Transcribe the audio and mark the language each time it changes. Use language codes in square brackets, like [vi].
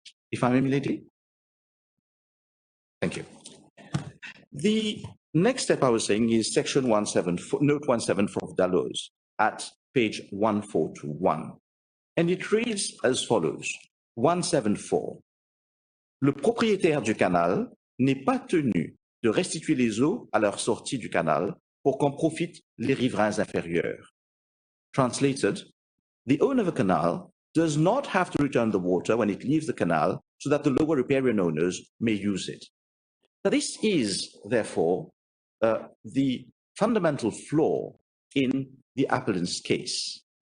[en] If I may, my lady? Thank you. The next step I was saying is section 174, note 174 of Dalloz at page 1421. And it reads as follows, 174. [fr] Le propriétaire du canal n'est pas tenu de restituer les eaux à leur sortie du canal pour qu'en profitent les riverains inférieurs. [en] Translated, the owner of a canal does not have to return the water when it leaves the canal so that the lower riparian owners may use it. Now, this is, therefore, the fundamental flaw in the appellant's case.